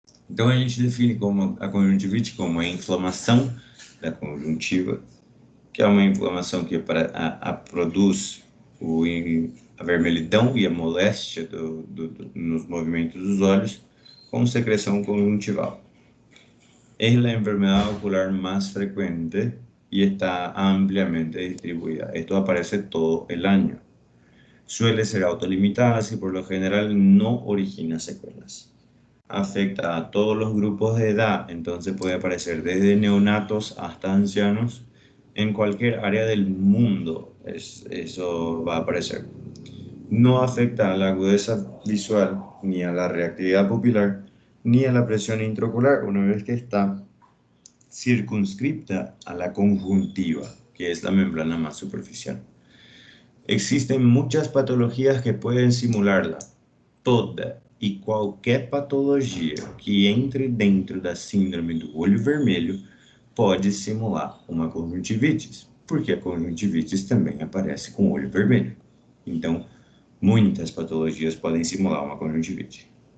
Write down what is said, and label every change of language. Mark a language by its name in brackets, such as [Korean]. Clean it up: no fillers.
[Portuguese] Então a gente define como a conjuntivite como a inflamação da conjuntiva, que é uma inflamação que produz a vermelhidão e a moléstia nos movimentos dos olhos com secreção conjuntival. [Spanish] Es la enfermedad ocular más frecuente y está ampliamente distribuida. Esto aparece todo el año. Suele ser autolimitada y por lo general no origina secuelas. Afecta a todos los grupos de edad, entonces puede aparecer desde neonatos hasta ancianos. En cualquier área del mundo eso va a aparecer. No afecta a la agudeza visual, ni a la reactividad pupilar, ni a la presión intraocular, una vez que está circunscripta a la conjuntiva, que es la membrana más superficial. Existen muchas patologías que pueden simularla. [Portuguese] Toda e qualquer patologia que entre dentro da síndrome do olho vermelho pode simular uma conjuntivite, porque a conjuntivite também aparece com olho vermelho. Então, muitas patologias podem simular uma conjuntivite.